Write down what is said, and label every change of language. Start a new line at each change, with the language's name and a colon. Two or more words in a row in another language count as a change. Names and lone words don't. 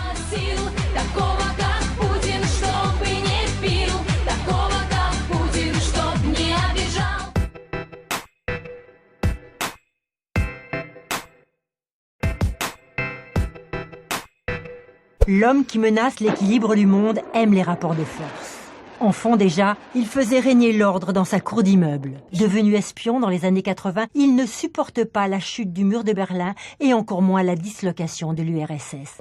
Russian: сил, такого как Путин, чтоб и не пил, такого как Путин, чтоб не обижал.
French: L'homme qui menace l'équilibre du monde aime les rapports de force. Enfant déjà, il faisait régner l'ordre dans sa cour d'immeuble. Devenu espion dans les années 80, il ne supporte pas la chute du mur de Berlin et encore moins la dislocation de l'URSS.